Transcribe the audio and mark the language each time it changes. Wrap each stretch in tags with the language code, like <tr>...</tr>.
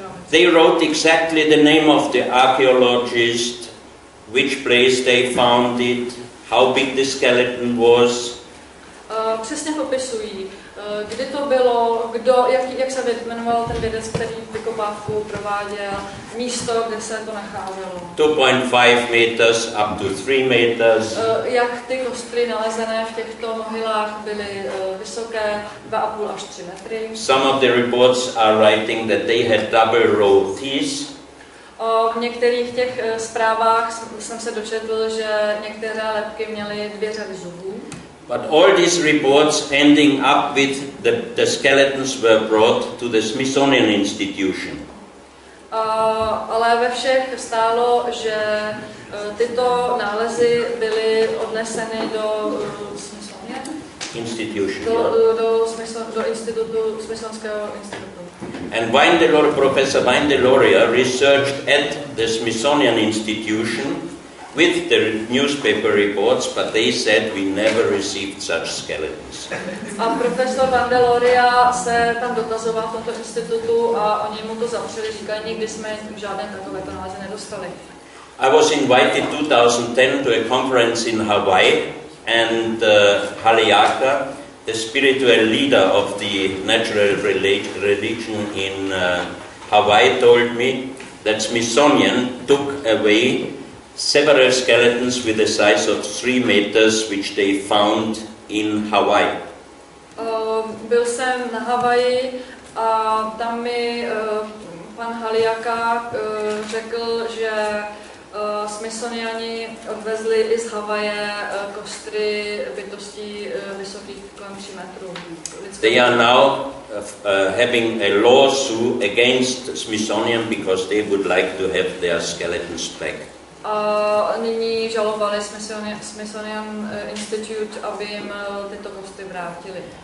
<en>They wrote exactly the name of the archaeologist, which place they found it, how big the skeleton was.</en> <cs>Přesně popisují, kdy to bylo, jak se jmenoval ten vědec, který vykopávku prováděl, místo, kde se to nacházelo.</cs> <en>2.5 meters up to 3 meters.</en> <cs>Jak ty kostry nalezené v těchto mohylách byly vysoké, 2,5 až 3 metry.</cs> <en>Some of the reports are writing that they had double row teeth.</en> <cs>V některých těch zprávách jsem se dočetl, že některé lebky měly 2 řady zubů.</cs> <en>But all these reports ending up with the skeletons were brought to the Smithsonian Institution.</en> <cs>Ale ve všech stálo, že tyto nálezy byly odneseny do Smithsonianského institutu.</cs> <en>And Professor Weindeloria researched at the Smithsonian Institution with the newspaper reports, but they said we never received such skeletons.</en> <cs>A profesor Weindeloria se tam dotazoval v tomto institutu a oni mu to zapřeli, říkají, nikdy jsme žádné takovéto nálezy nedostali.</cs> <en>I was invited 2010 to a conference in Hawaii, and Haleaka, the spiritual leader of the natural religion in Hawaii, told me that Smithsonian took away several skeletons with a size of 3 meters, which they found in Hawaii.</en> <cs>Byl jsem na Havaji a tam mi pan Haleaka řekl, že Smithsoniani odvezli i z Havaje kostry bytostí vysokých kolem 3 metrů.</cs> <en>They are now having a lawsuit against Smithsonian because they would like to have their skeletons back.</en> <cs>A nyní žalovali Smithsonian Institute, aby jim tyto kostry vrátili.</cs>